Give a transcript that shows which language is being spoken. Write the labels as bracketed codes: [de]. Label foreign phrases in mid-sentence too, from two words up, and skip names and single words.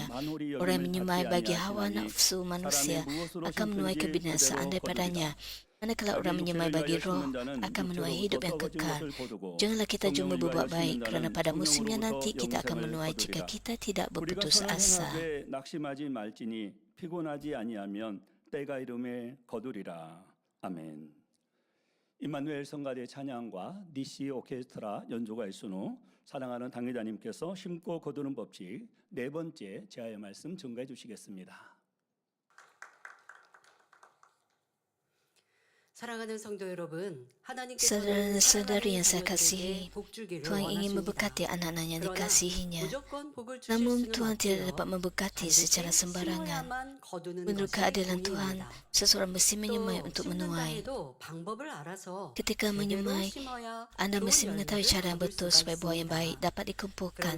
[ms] Orang yang menyemai bagi hawa nafsu manusia akan menuai kebinasaan daripadanya. Manakala orang menyemai bagi roh, akan menuai hidup yang kekal. Janganlah kita cuma berbuat baik, kerana pada musimnya nanti kita akan menuai jika kita tidak berputus asa. [ko] 피곤하지 아니하면 때가 이름에 거두리라. 아멘. 임마누엘 성가대 찬양과 DC 오케스트라 연주가 있은 후 사랑하는 당회자님께서 심고 거두는 법칙 네 번째 제아의 말씀 증가해 주시겠습니다. 사랑하는 성도 여러분, [ms] Saudara-saudari yang saya kasihi, Tuhan ingin memberkati anak-anaknya dikasihinya. Namun Tuhan tidak dapat memberkati secara sembarangan. Menurut keadilan Tuhan, seseorang mesti menyemai untuk menuai. Ketika menyemai, Anda mesti mengetahui cara yang betul supaya buah yang baik dapat dikumpulkan.